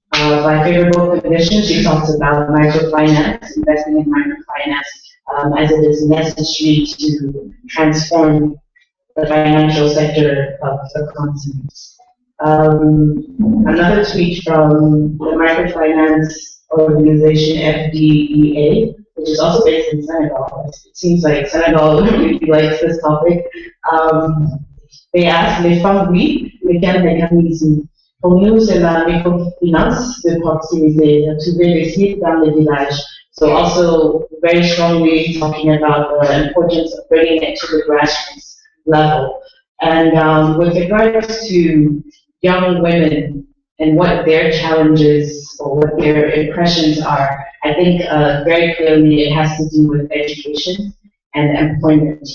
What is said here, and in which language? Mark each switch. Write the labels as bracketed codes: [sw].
[en] By favorable conditions, she talks about microfinance, investing in microfinance, as it is necessary to transform the financial sector of the continent. Another tweet from the microfinance organization FDEA, which is also based in Senegal. It seems like Senegal really likes this topic. They asked [fr] les femmes, oui, mais quel mécanisme? Pour nous, c'est la microfinance de proximité, trouver des sites dans les villages. [en] So also very strongly talking about the importance of bringing it to the grassroots level. And with regards to young women and what their challenges or what their impressions are, I think very clearly it has to do with education and employment.